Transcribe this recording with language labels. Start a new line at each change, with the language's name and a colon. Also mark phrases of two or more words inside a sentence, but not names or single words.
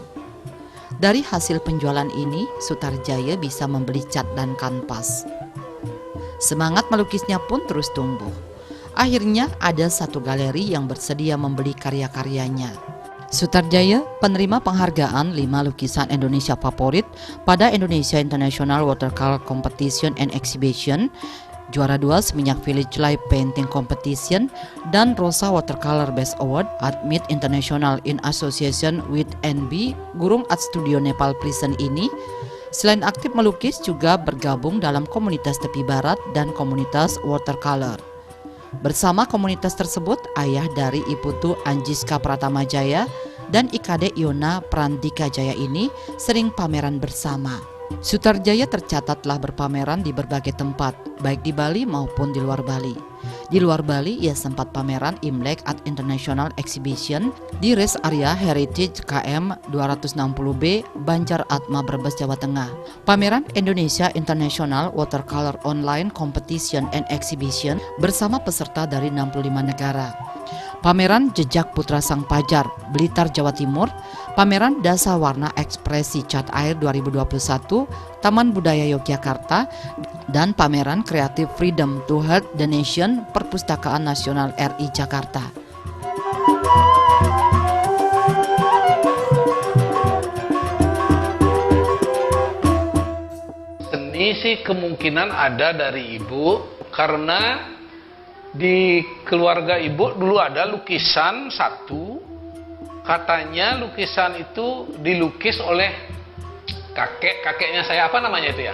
Indonesian: Dari hasil penjualan ini, Sutarjaya bisa membeli cat dan kanvas. Semangat melukisnya pun terus tumbuh. Akhirnya ada satu galeri yang bersedia membeli karya-karyanya. Sutarjaya penerima penghargaan 5 lukisan Indonesia favorit pada Indonesia International Watercolor Competition and Exhibition, juara 2 Seminyak Village Live Painting Competition, dan Rosa Watercolor Best Award at Mid International in Association with NB Gurung Art Studio Nepal Prison ini, selain aktif melukis juga bergabung dalam komunitas tepi barat dan komunitas watercolor. Bersama komunitas tersebut, ayah dari Iputu Anjiska Pratamajaya dan IKD Iona Prandika Jaya ini sering pameran bersama. Sutarjaya tercatat telah berpameran di berbagai tempat, baik di Bali maupun di luar Bali. Di luar Bali, ia sempat pameran Imlek at International Exhibition di Rest Area Heritage KM 260B, Banjar Atma, Brebes, Jawa Tengah. Pameran Indonesia International Watercolor Online Competition and Exhibition bersama peserta dari 65 negara. Pameran Jejak Putra Sang Pajar, Blitar, Jawa Timur, pameran Dasa Warna Ekspresi Cat Air 2021, Taman Budaya Yogyakarta, dan pameran Creative Freedom to Help the Nation, Perpustakaan Nasional RI Jakarta. Seni sih kemungkinan ada dari ibu, karena di keluarga ibu dulu ada lukisan satu, katanya lukisan itu dilukis oleh kakeknya saya, apa namanya itu ya?